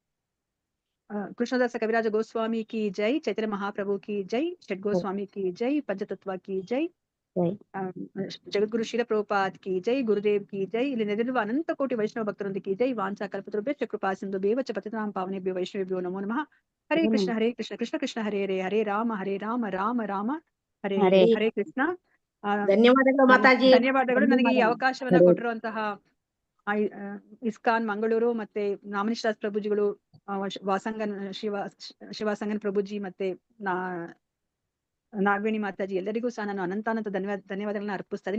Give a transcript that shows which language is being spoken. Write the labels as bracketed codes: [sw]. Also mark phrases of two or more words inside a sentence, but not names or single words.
[hi] कृष्णदास कविराज गोस्वामी की जय. चैतन्य महाप्रभु की जय. षड् गोस्वामी की जय. पंचतत्व की जय. जगद्गुरु श्रील प्रभुपाद की जय. गुरुदेव की जय. [kn] ಇಲ್ಲಿ ನೆರೆದಿರುವ ಅನಂತ ಕೋಟಿ ವೈಷ್ಣವ ಭಕ್ತರೊಂದಿಗೆ [hi] की जय. [sa] ವಾಂಚಾ ಕಲ್ಪತರುಭ್ಯಶ್ಚ ಕೃಪಾ ಸಿಂಧು ಬೇವಚ ಪತಿತಾಂ ಪಾವನೇಭ್ಯೋ ವೈಷ್ಣವೇಭ್ಯೋ ನಮೋ ನಮಃ. ಹರೇ ಕೃಷ್ಣ ಹರೇ ಕೃಷ್ಣ ಕೃಷ್ಣ ಕೃಷ್ಣ ಹರೇ ಹರೇ, ಹರೇ ರಾಮ ರಾಮ ರಾಮ ಹರೇ ಹರೇ. ಹರೇ ಕೃಷ್ಣ. [kn] ಧನ್ಯವಾದಗಳು ಮಾತಾಜಿ. ಧನ್ಯವಾದಗಳು ನನಗೆ ಈ ಅವಕಾಶವನ್ನ ಕೊಟ್ಟಿರುವಂತಹ ಇಸ್ಕಾನ್ ಮಂಗಳೂರು ಮತ್ತೆ ನಾಮನಿಶ್ರಾಸ್ ಪ್ರಭುಜಿಗಳು, ವಾಸಂಗನ್ ಶಿವಾಸಂಗನ್ ಪ್ರಭುಜಿ ಮತ್ತೆ ನಾಗವೇಣಿ ಮಾತಾಜಿ, ಎಲ್ಲರಿಗೂ ಸಹ ನಾನು ಅನಂತ ಧನ್ಯವಾದಗಳನ್ನ ಅರ್ಪಿಸ್ತಾ ಇದ್ದೀನಿ.